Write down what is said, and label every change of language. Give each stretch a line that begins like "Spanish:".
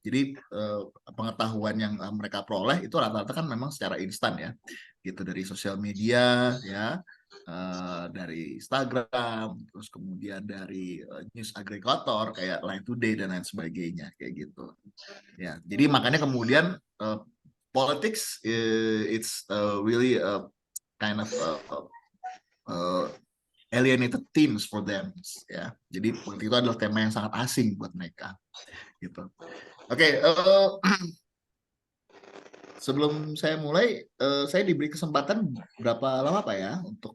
Indonesian: Jadi pengetahuan yang mereka peroleh itu rata-rata kan memang secara instan ya, gitu dari sosial media ya, dari Instagram, terus kemudian dari news agregator kayak Line Today dan lain sebagainya kayak gitu. Ya, jadi makanya kemudian
English: politics it's really kind of alienated themes for them ya.
Indonesian: Jadi politik itu adalah tema yang sangat asing buat mereka gitu. Oke, sebelum saya mulai saya diberi kesempatan berapa lama Pak ya untuk